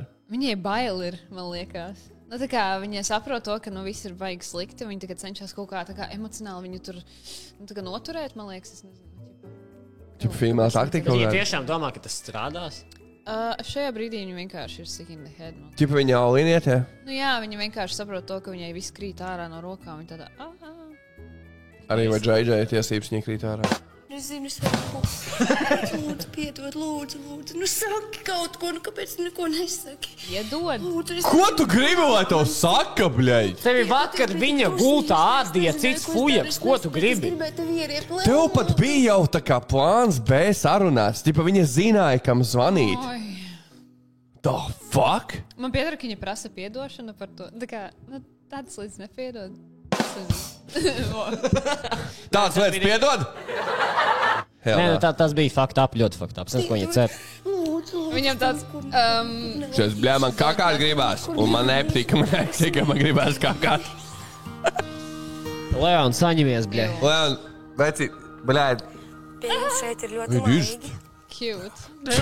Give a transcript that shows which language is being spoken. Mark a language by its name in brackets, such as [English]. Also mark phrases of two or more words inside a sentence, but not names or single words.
[Latvian] Viņai bail ir, man liekas. Nu, tā kā viņa saprot to, ka viss ir baigi slikti, viņa tagad cenšas kaut kā emocionāli viņu tur noturēt, man liekas. Es nezinu. Čipa female taktika? Viņa tiešām domā, ka tas strādās? Šajā brīdī viņa vienkārši ir [English] sick in the head. [Latvian] Čipa viņa all-iniet, jā? Nu jā, viņa vienkārši saprot to, ka viņai viss krīt ārā no rokām. Viņa tādā, Arī vai Džai tiesības viņa krīt ārā? Es zinu, es varu. Lūdzu, piedod, lūdzu. Nu saki kaut ko, nu kāpēc tu neko nesaki? Iedod. Ko tu gribi, lai tev saka, bļaļ? Tevi vakar viņa gultā ārdīja cits fujaks, ko tu gribi? Tev pat bija jau tā kā plāns B sarunāts. Tipa viņa zināja, kam zvanīt. [English] The fuck? [Latvian] Man pieder, ka viņa prasa piedošanu par to. Tā kā, tāds līdz nepiedod. Tāds lietas piedod? Nē, tas bija [English] fucked up, [Latvian] ļoti [English] fucked up. [Latvian] Ko viņa cer? Viņam tāds... Šis, bļā, man kakāt gribās. Un man nepatīk, ka man gribās kakāt. Leon, saņemies, bļā. Leon, veci, bļā. Pieņem šeit ir ļoti maigi. Cute.